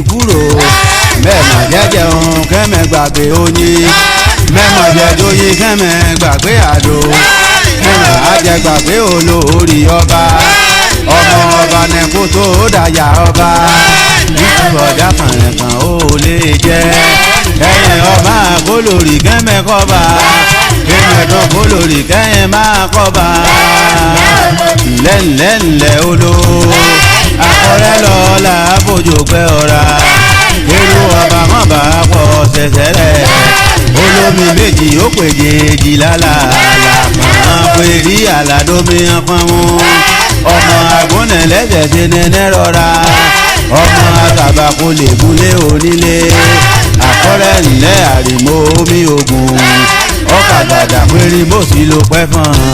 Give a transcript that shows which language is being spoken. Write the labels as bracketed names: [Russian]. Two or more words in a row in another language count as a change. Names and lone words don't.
[Yoruba] kúrò mẹ́mọ̀ jẹ́jẹ́ òun kẹ́mẹ́ gbàgbé oyin mẹ́mọ̀ jẹ́jọ́ yín kẹ́mẹ́ gbàgbé àdó mẹ́mọ̀ ajẹ́ gbàgbé olórí ọba ọmọ ọba nẹ́kú tó dàyà ọba nítorí ọjà kànrẹ̀kàn ó lè jẹ́ ẹ̀yìn ọba kólórí kẹ́mẹ́ kọ́ba kẹ́mẹ́ tó kólórí kẹ́yìn máa kọ́ba ńlẹ́ńlẹ́ńlẹ́ olo akọ́rẹ́ lọ́la bójú pẹ́ ọ̀ra èrò ọba má bá pọ̀ ṣẹ̀ṣẹ̀ rẹ̀ olómi méjì ó pèjì èjì lálàálà kàn pé rí àlàdómi pọ́nmú ọmọ àgúnnẹ̀ lẹ́sẹ̀ ṣe nẹ́nẹ́ rọra ọmọ àtàbà kò lè múlé onílé àkọ́rẹ́ ńlẹ́ àrìmọ́ omi ògùn ọkà dàdà péré bó sì ló pẹ́ fún